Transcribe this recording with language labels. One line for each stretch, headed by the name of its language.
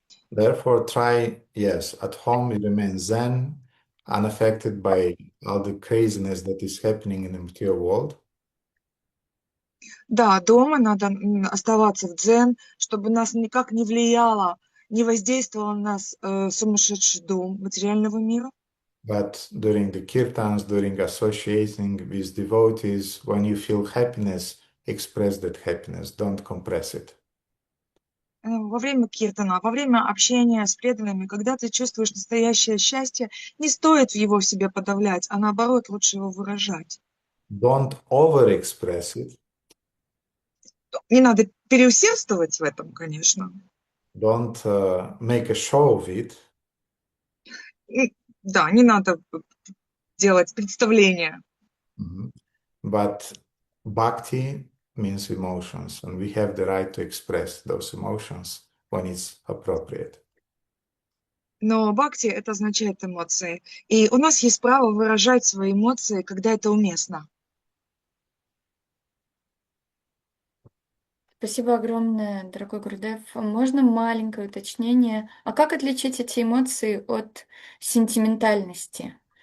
English: Therefore, try, yes, at home you remain zen, unaffected by all the craziness that is happening in the material world.
Russian: Да, дома надо оставаться в дзен, чтобы нас никак не влияло, не воздействовал на нас сумасшедший дом материального мира.
English: But during the kirtans, during associating with devotees, when you feel happiness, express that happiness, don't compress it.
Russian: Во время киртана, во время общения с преданными, когда ты чувствуешь настоящее счастье, не стоит его в себе подавлять, а наоборот, лучше его выражать.
English: Don't overexpress it.
Russian: Не надо переусердствовать в этом, конечно.
English: Don't make a show of it.
Russian: Да, не надо делать представление.
English: But bhakti means emotions, and we have the right to express those emotions when it's appropriate.
Russian: Но бхакти — это означает эмоции. И у нас есть право выражать свои эмоции, когда это уместно. Спасибо огромное, дорогой Гурдев. Можно маленькое уточнение? А как отличить эти эмоции от сентиментальности?